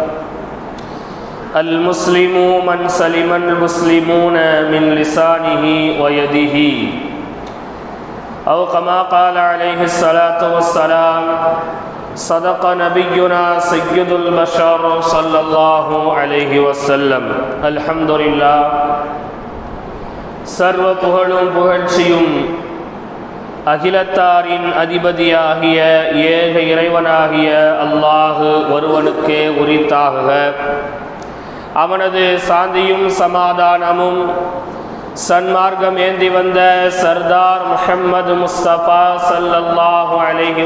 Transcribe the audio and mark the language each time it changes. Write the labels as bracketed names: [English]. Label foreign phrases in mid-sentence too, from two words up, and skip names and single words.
[Arabic] المسلم من سلم المسلمون من لسانه ويده، أو كما قال عليه الصلاة والسلام: صدق نبينا سيد البشر صلى الله عليه وسلم. الحمد لله. [Tamil] சர்வ புகழும் புகழ்ச்சியும் அகிலத்தாரின் அதிபதியாகிய ஏக இறைவனாகிய அல்லாஹ் ஒருவனுக்கே உரித்தாகுக. அவனது சாந்தியும் சமாதானமும் சன்மார்க்கம் ஏந்தி வந்த சர்தார் முஹம்மது முஸ்தபா [Arabic] صلى الله عليه